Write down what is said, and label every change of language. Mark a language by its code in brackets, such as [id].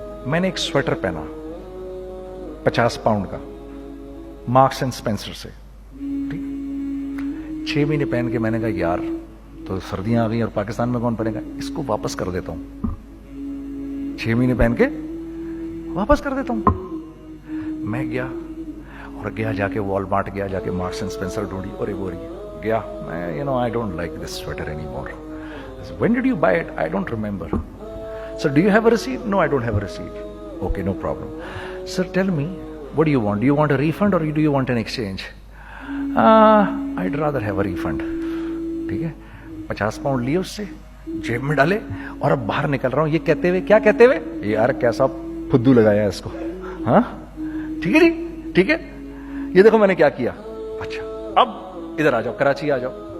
[ur] میں نے ایک سویٹر پہنا 50 پاؤنڈ کا مارکس اینڈ اسپینسر سے, ٹھیک, 6 مہینے پہن کے میں نے کہا یار تو سردیاں آ گئی اور پاکستان میں کون پہنے گا, اس کو واپس کر دیتا ہوں. 6 مہینے پہن کے واپس کر دیتا ہوں. میں گیا اور جا کے والمارٹ گیا, جا کے مارکس اینڈ اسپینسر ڈھونڈی اور وہ گیا. [en] میں I don't like this sweater anymore. When did you buy it? I don't remember. Sir, do you have a receipt? No, I don't have a receipt. Okay, no problem. Sir, tell me, what do you want? Do you want a refund or do you want an exchange? I'd rather have a refund. [ur] ٹھیک ہے, 50 pound لیے اس سے, جیب میں ڈالے اور اب باہر نکل رہا ہوں یہ کہتے ہوئے, کیا کہتے ہوئے, یار کیسا پھدو لگایا اس کو. ہاں ٹھیک ہے جی, ٹھیک ہے, یہ دیکھو میں نے کیا کیا. اچھا اب ادھر آ جاؤ, کراچی آ جاؤ.